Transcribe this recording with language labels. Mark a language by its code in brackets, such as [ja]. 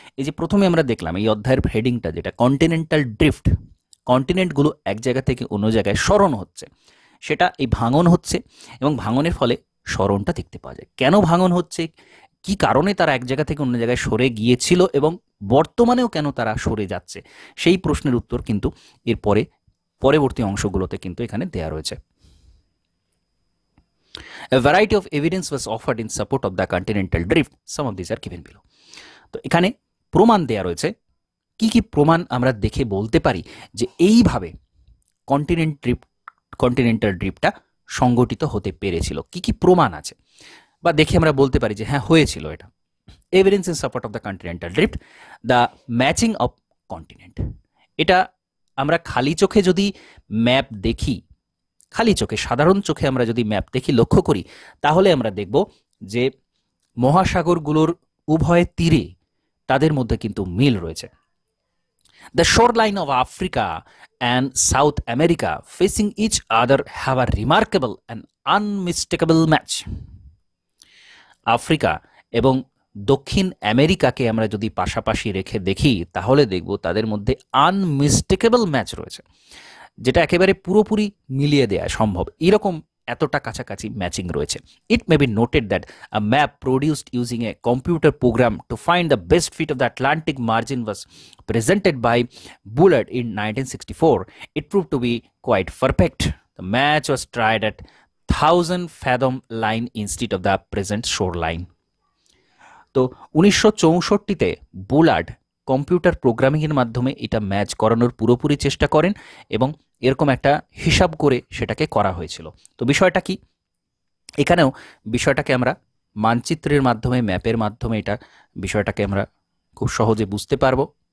[bn] এই যে প্রথমে আমরা দেখলাম এই অধ্যায়ের হেডিংটা যেটা কন্টিনেন্টাল ড্রিফট, কন্টিনেন্টগুলো এক জায়গা থেকে অন্য জায়গায় সরণ হচ্ছে, সেটা এই ভাঙন হচ্ছে, এবং ভাঙনের ফলে সরণটা দেখতে পাওয়া যায়। কেন ভাঙন হচ্ছে, কি কারণে তারা এক জায়গা থেকে অন্য জায়গায় সরে গিয়েছিল, এবং বর্তমানেও কেন তারা সরে যাচ্ছে, সেই প্রশ্নের উত্তর কিন্তু এর পরবর্তী অংশগুলোতে কিন্তু এখানে দেয়া রয়েছে। [en] A variety of evidence was offered in support of the continental drift. Some of these are given below. [bn] তো এখানে প্রমাণ দেয়া রয়েছে। কি কি প্রমাণ আমরা দেখে বলতে পারি যে এইভাবে কন্টিনেন্টাল ড্রিফটটা সংগঠিত হতে পেরেছিল, কি কি প্রমাণ আছে, বা দেখে আমরা বলতে পারি যে হ্যাঁ হয়েছিল এটা। [en] Evidence in support of the continental drift, the matching of continent. [bn] এটা আমরা খালি চোখে যদি ম্যাপ দেখি, খালি চোখে সাধারণ চোখে আমরা যদি ম্যাপ দেখি, লক্ষ্য করি, তাহলে আমরা দেখব যে মহাসাগরগুলোর উভয় তীরে তাদের মধ্যে কিন্তু মিল রয়েছে। [en] The shoreline of Africa and South America facing each other have a remarkable and unmistakable match. [bn] Africa এবং দক্ষিণ আমেরিকাকে আমরা যদি পাশাপাশি রেখে দেখি তাহলে দেখব তাদের মধ্যে আনমিস্টেকেবল ম্যাচ রয়েছে, যেটা একেবারে পুরোপুরি মিলিয়ে দেওয়া সম্ভব। এরকম এতটা কাছাকাছি ম্যাচিং রয়েছে। [en] It may be noted that a map produced using a computer program to find the best fit of the Atlantic margin was presented by Bullard in 1964. It proved to be quite perfect. The match was tried at 1000 fathom line instead of the present shoreline. [bn] তো 1964-তে বুলার্ড computer প্রোগ্রামিংয়ের মাধ্যমে এটা match করানোর পুরোপুরি চেষ্টা করেন এবং এরকম একটা হিসাব করে সেটাকে করা হয়েছিল। তো বিষয়টা কি, এখানেও বিষয়টাকে আমরা মানচিত্রের মাধ্যমে, ম্যাপের মাধ্যমে এটা বিষয়টাকে আমরা খুব সহজে বুঝতে পারবো।